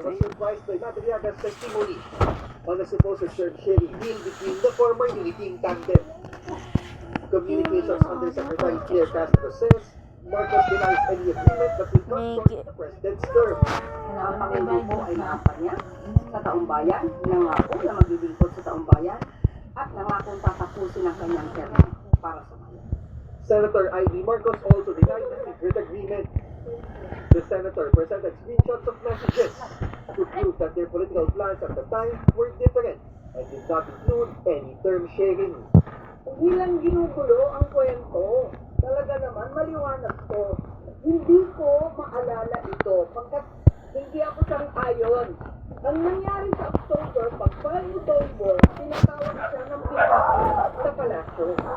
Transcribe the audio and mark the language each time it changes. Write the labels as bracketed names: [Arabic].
[English] was surprised by Madriaga's testimony on the supposed sharing deal between the former Unity tandem. Communications Undersecretary Claire Castro says Marcos denies any agreement that would cut short the president's term. [Filipino] Na ang Pangulo po ay nakampanya sa taumbayan, nangako na maglilingkod sa taumbayan at nangakong tatapusin ang kanyang termo para sa bayan. [English] Senator Ivy Marcos also denied the secret agreement. The senator presented screenshots of messages to prove that their political plans at the time were different and did not include any term sharing. [Filipino] Hindi lang ginugulo ang kwento. Talaga naman, maliwanag to. Hindi ko maalala ito pagkat hindi ako sang-ayon. Ang nangyari sa October, pag-file ni Tolbo, tinatawag siya ng PRRD sa palasyo.